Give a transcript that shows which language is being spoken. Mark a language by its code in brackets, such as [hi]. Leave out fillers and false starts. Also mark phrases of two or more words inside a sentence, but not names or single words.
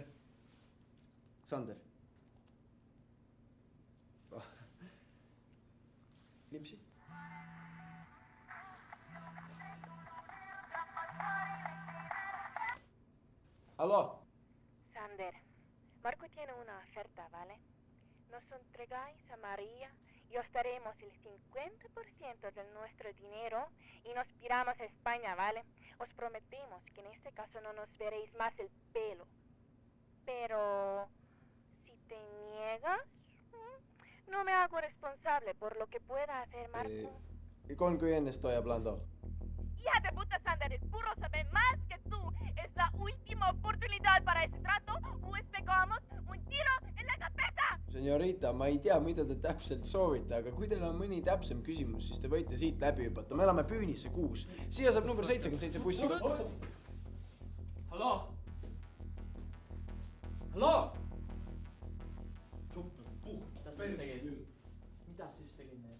[et] Sander. Lipsi. [es] Aló. Sander, Marco tiene una oferta, ¿vale? Nos entregáis a María y os daremos el 50% de nuestro dinero y nos piramos a España, ¿vale? Os prometemos que en este caso no nos veréis más el pelo. Pero si te niegas, no me hago responsable por lo que pueda hacer Marco. ¿Y con quién estoy hablando? Hija de puta, Sander, el burro sabe más que tú. Es la última oportunidad para ese trato o es pegamos un tiro en la cabeza. Señorita, [et] ma ei tea, mida te täpselt soovite, aga kui teil on mõni täpsem küsimus, siis te võite siit läbi hüpata. Me elame Püünisse 6. Siia saab number 77 bussiga. Halloo? Halloo? Mida sa just tegid? Mida sa just tegid, mees?